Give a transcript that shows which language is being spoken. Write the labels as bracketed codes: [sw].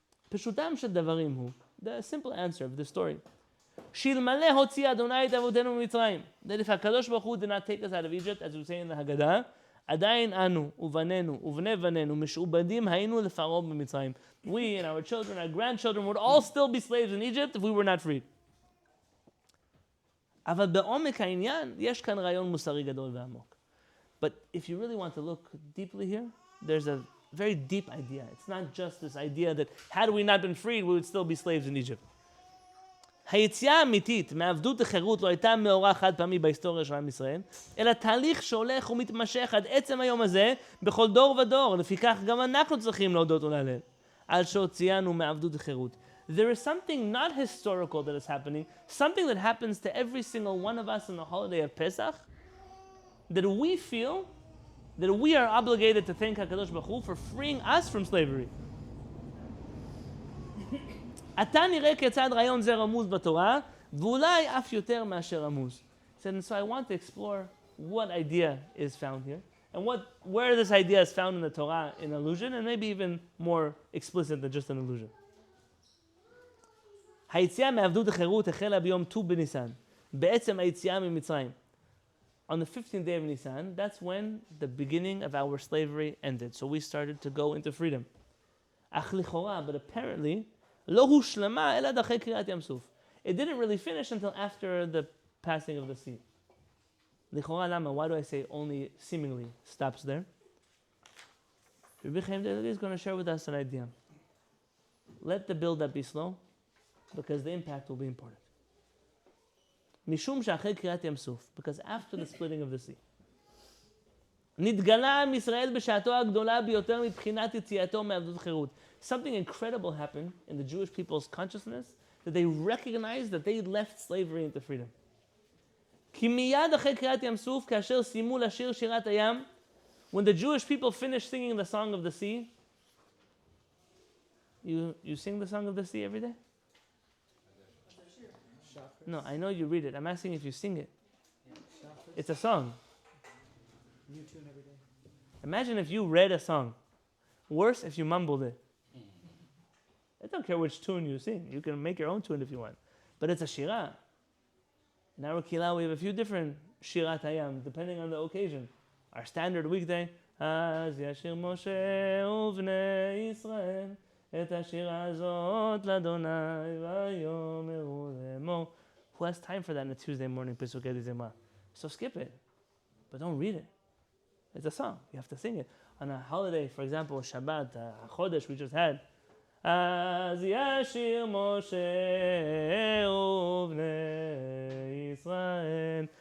[he] Peshutam shel davarim hu, [en] the simple answer of the story. [he] Shilmale hotzi Adonai et avotenu mitzrayim. [en] That if HaKadosh Baruch Hu did not take us out of Egypt, as we say in the Haggadah, [he] עדיין אנו ובנינו ובני בנינו משועבדים היינו לפרעה במצרים. [en] We and our children, our grandchildren would all still be slaves in Egypt if we were not freed. [he] אבל בעומק העניין יש כאן רעיון מוסרי גדול ועמוק. [en] But if you really want to look deeply here, there's a very deep idea. It's not just this idea that had we not been freed, we would still be slaves in Egypt. [he] היציאה האמיתית מעבדות לחירות לא הייתה מאורע חד פעמי בהיסטוריה של עם ישראל, אלא תהליך שהולך ומתמשך עד עצם היום הזה בכל דור ודור. לפיכך גם אנחנו צריכים להודות ולהלל על שהוציאנו מעבדות לחירות. [en] There is something not historical that is happening, something that happens to every single one of us in the holiday of Pesach, that we feel that we are obligated to thank HaKadosh Baruch Hu for freeing us from slavery. [he] עתה נראה כיצד רעיון זה רמוז בתורה, ואולי אף יותר מאשר רמוז. [en] And so I want to explore what idea is found here, and where this idea is found in the Torah in allusion, and maybe even more explicit than just an allusion. [he] היציאה מעבדות לחירות החלה ביום ט"ו בניסן, בעצם היציאה ממצרים. [en] On the 15th day of Nisan, that's when the beginning of our slavery ended. So we started to go into freedom. [he] אך לכאורה, [en] but apparently, [he] לא הושלמה אלא עד אחרי קריעת ים סוף. [en] It didn't really finish until after the passing of the sea. [he] לכאורה למה? [en] Why do I say only seemingly stops there? Rabbi Eliezer is going to share with us an idea. Let the build-up be slow, because the impact will be important. [he] משום שאחרי קריעת ים סוף, [en] because after the splitting of the sea, [he] נתגלה עם ישראל בשעתו הגדולה ביותר מבחינת יציאתו מעבדות חירות. [en] Something incredible happened in the Jewish people's consciousness that they recognized that they left slavery into freedom. [he] כי מיד אחרי קריעת ים סוף, כאשר סיימו לשיר שירת הים, [en] when the Jewish people finished singing the song of the sea, you sing the song of the sea every day? No, I know you read it. I'm asking if you sing it. It's a song. New tune every day. Imagine if you read a song. Worse if you mumbled it. I don't care which tune you sing. You can make your own tune if you want. But it's a shirah. In our Kehillat, we have a few different shirat hayam, depending on the occasion. Our standard weekday, [he] אז ישיר משה ובני ישראל את השירה הזאת לאדוני ויאמרו לאמור. [en] Who has time for that on a Tuesday morning? Pesukei Zimah. So skip it. But don't read it. It's a song. You have to sing it. On a holiday, for example, Shabbat, Chodesh we just had. [he] אז ישיר משה ובני ישראל.